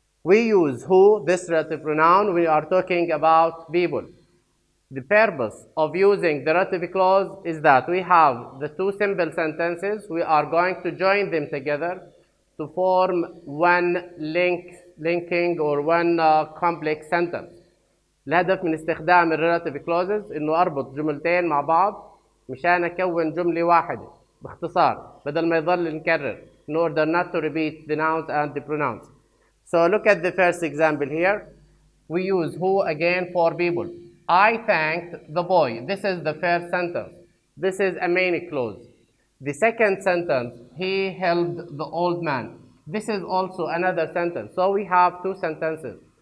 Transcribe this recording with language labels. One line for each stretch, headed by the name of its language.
English: We use who, this relative pronoun, when we are talking about people. The purpose of using the relative clause is that we have the two simple sentences. We are going to join them together to form one linking or one complex sentence.
Arabic: الهدف من استخدام relative clauses إنه أربط جملتين مع بعض مشان أكون جملة واحدة باختصار بدل ما يضل نكرر
English: in order not to repeat the nouns and the pronouns. So look at the first example here. We use who again for people. I thanked the boy. This is the first sentence. This is a main clause. The second sentence, he helped the old man. This is also another sentence. So we have two sentences.